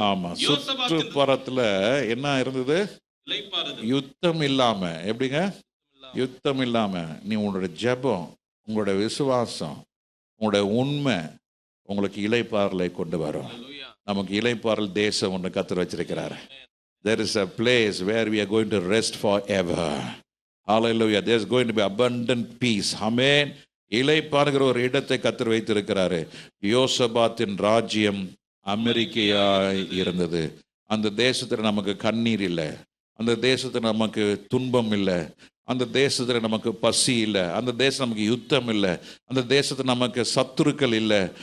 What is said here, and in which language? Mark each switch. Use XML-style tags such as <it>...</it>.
<ta>ஆமா, சுற்றுப்புறத்துல என்ன இருந்தது, யுத்தம் இல்லாம. எப்படிங்க யுத்தம் இல்லாம? நீ உங்களோட ஜெபம், உங்களோட விசுவாசம், உங்களுடைய உண்மை உங்களுக்கு இளைப்பாறலை கொண்டு வரும். நமக்கு இளைப்பாறல் தேசம் ஒன்று கர்த்தர் வச்சிருக்கிறார்.</ta> <en>There is a place where we are going to rest forever. Hallelujah. There is going to be abundant peace. Amen.</en> <ta>இளைப்பாறுகிற ஒரு இடத்தை கர்த்தர் வைத்திருக்கிறாரு. யோசபாத்தின் ராஜ்யம் அமெரிக்கையாய் இருந்தது. அந்த தேசத்தில் நமக்கு கண்ணீர் இல்லை, அந்த தேசத்தில் நமக்கு துன்பம் இல்லை, அந்த தேசத்தில் நமக்கு பசி இல்லை, அந்த தேசம் நமக்கு யுத்தம் இல்லை, அந்த தேசத்தில் நமக்கு சத்துருக்கள் இல்லை.</ta>